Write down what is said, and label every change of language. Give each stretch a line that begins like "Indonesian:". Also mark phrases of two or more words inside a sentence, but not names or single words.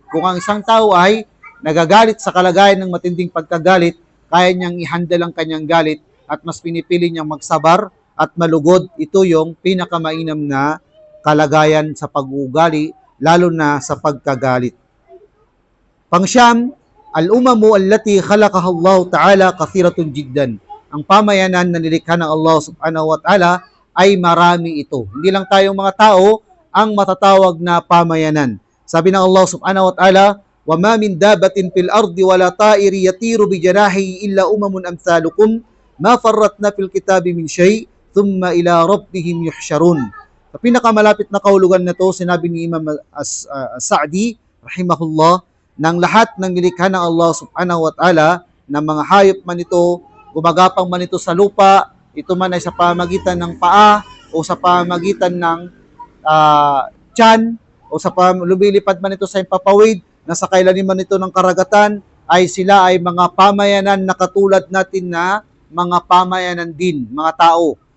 Filipino: Kung ang isang tao ay nagagalit sa kalagayan ng matinding pagkagalit, kaya niyang i-handle ang kanyang galit at mas pinipili niyang magsabar at malugod. Ito yung pinakamainam na kalagayan sa pag-uugali, lalo na sa pagkagalit. Pangsyam,
Arabic: الأمم التي خلقها الله تعالى كثيرة جدا.
Filipino: Ang pamayanan na nilikha ng
Arabic: الله سبحانه وتعالى
Filipino: ay marami ito. Hindi lang tayong mga tao ang matatawag na pamayanan. Sabi ng
Arabic: الله سبحانه وتعالى, وَمَا مِنْ دَابَةٍ فِي الْأَرْضِ وَلَا طَائِرٍ يَطِيرُ بِجَنَاحِهِ إِلَّا أُمَمٌ أَمْثَالُكُمْ مَا فَرَّطْنَا فِي الْكِتَابِ مِنْ شَيْءٍ ثُمَّ إِلَى رَبِّهِمْ يُحْشَرُونَ.
Filipino: Sa pinakamalapit na kahulugan na to, sinabi ni Imam Sa'di, rahimahullah, ng lahat ng nilikha ng
Arabic: الله سبحانه وتعالى,
Filipino: ng mga hayop man ito, gumagapang man ito sa lupa, ito man ay sa pamagitan ng paa o sa pamagitan ng tiyan o sa lumilipad man ito sa impapawid, nasa kailaliman nito ng karagatan, ay sila ay mga pamayanan na katulad natin na mga pamayanan din, mga tao.